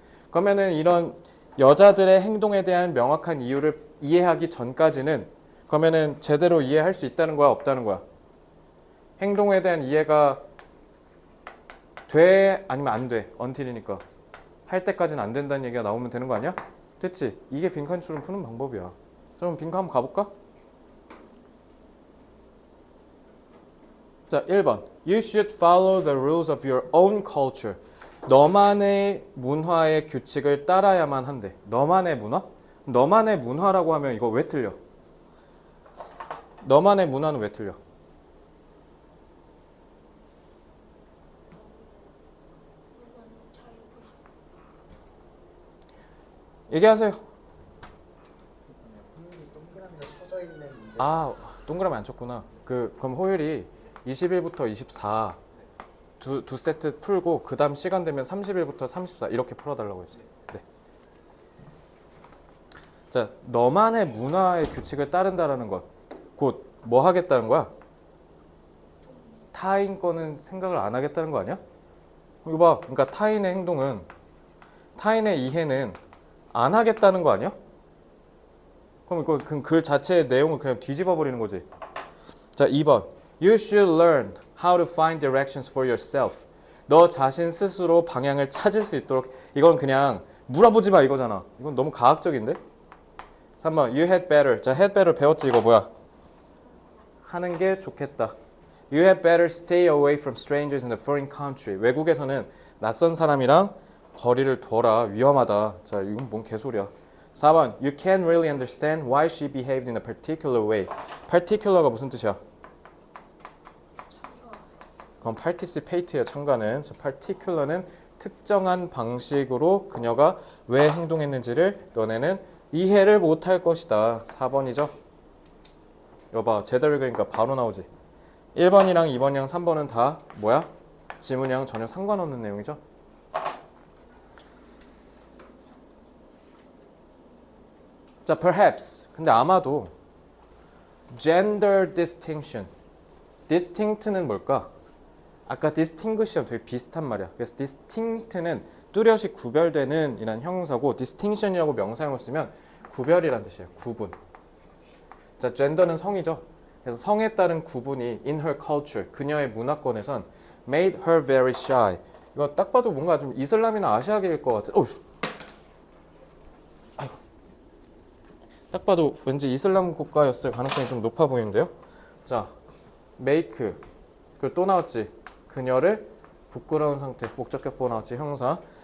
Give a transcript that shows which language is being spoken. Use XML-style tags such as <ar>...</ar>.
<ko>그러면은 이런 여자들의 행동에 대한 명확한 이유를 이해하기 전까지는 그러면은 제대로 이해할 수 있다는 거야, 없다는 거야? 행동에 대한 이해가 돼? 아니면 안 돼? until이니까. 할 때까지는 안 된다는 얘기가 나오면 되는 거 아니야? 됐지? 이게 빈칸 추론 푸는 방법이야. 자, 그럼 빈칸 한번 가볼까? 자, 1번.</ko> <en>You should follow the rules of your own culture.</en> <ko>너만의 문화의 규칙을 따라야만 한대. 너만의 문화? 너만의 문화라고 하면 이거 왜 틀려? 너만의 문화는 왜 틀려? 얘기하세요. 아, 동그라미 안 쳤구나. 그럼 호율이 20일부터 24 두 세트 풀고 그 다음 시간 되면 30일부터 34 이렇게 풀어달라고 했어요. 네. 자, 너만의 문화의 규칙을 따른다라는 것. 곧 뭐 하겠다는 거야? 타인 거는 생각을 안 하겠다는 거 아니야? 이거 봐. 그러니까 타인의 행동은 타인의 이해는 안 하겠다는 거 아니야? 그럼 그 글 자체의 내용을 그냥 뒤집어 버리는 거지. 자, 2번.</ko> <en>You should learn how to find directions for yourself.</en> <ko>너 자신 스스로 방향을 찾을 수 있도록. 이건 그냥 물어보지 마 이거잖아. 이건 너무 과학적인데? 3번.</ko> <en>You had better.</en> <ko>자, had better 배웠지 이거 뭐야? 하는 게 좋겠다.</ko> <en>You had better stay away from strangers in a foreign country.</en> <ko>외국에서는 낯선 사람이랑 거리를 둬라. 위험하다. 자, 이건 뭔 개소리야. 4번.</ko> <en>You can't really understand why she behaved in a particular way.</en> <ko>particular가 무슨 뜻이야? 그럼 participate예요. 참가는. particular는 특정한 방식으로 그녀가 왜 행동했는지를 너네는 이해를 못할 것이다. 4번이죠. 여봐. 제대로 읽으니까 바로 나오지. 1번이랑 2번이랑 3번은 다 뭐야? 지문이랑 전혀 상관없는 내용이죠. 자, perhaps. 근데 아마도 gender distinction. distinct는 뭘까? 아까 distinguish랑 되게 비슷한 말이야. 그래서 distinct는 뚜렷이 구별되는 이란 형용사고 distinction이라고 명사형을 쓰면 구별이란 뜻이에요. 구분. 자, gender는 성이죠. 그래서 성에 따른 구분이</ko> <en>in her culture,</en> <ko>그녀의 문화권에선</ko> <en>made her very shy.</en> <ko>이거 딱 봐도 뭔가 좀 이슬람이나 아시아계일 것 같아. 아이고. 딱 봐도 왠지 이슬람 국가였을 가능성이 좀 높아 보이는데요. 자, make. 그리고 또 나왔지. 그녀를 부끄러운 상태. 목적격보 나왔지. 형용사.</ko>